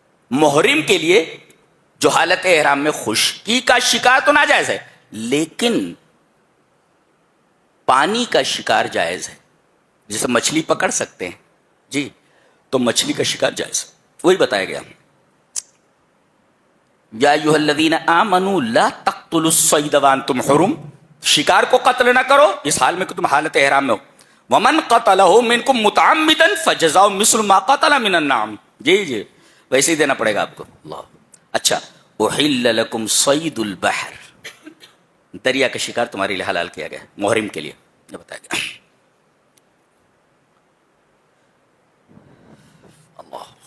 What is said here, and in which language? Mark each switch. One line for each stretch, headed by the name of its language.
Urdu: محرم کے لیے جو حالت احرام میں خشکی کا شکار تو ناجائز ہے، لیکن پانی کا شکار جائز ہے. جیسے مچھلی پکڑ سکتے ہیں، جی، تو مچھلی کا شکار جائز. وہی بتایا گیا،
Arabic: یا ایھا الذین آمنوا لا تقتلوا الصید وانتم حرم،
Urdu: شکار کو قتل نہ کرو اس حال میں کہ تم حالت احرام میں ہو.
Arabic: ومن قتلہ منکم متعمدا فجزاء مثل ما قتل من النعم.
Urdu: جی جی، ویسے ہی دینا پڑے گا آپ کو. اللہ. اچھا،
Arabic: احل لکم صید البحر،
Urdu: دریا کا شکار تمہارے لیے حلال کیا گیا محرم کے لیے، یہ بتایا گیا. اللہ.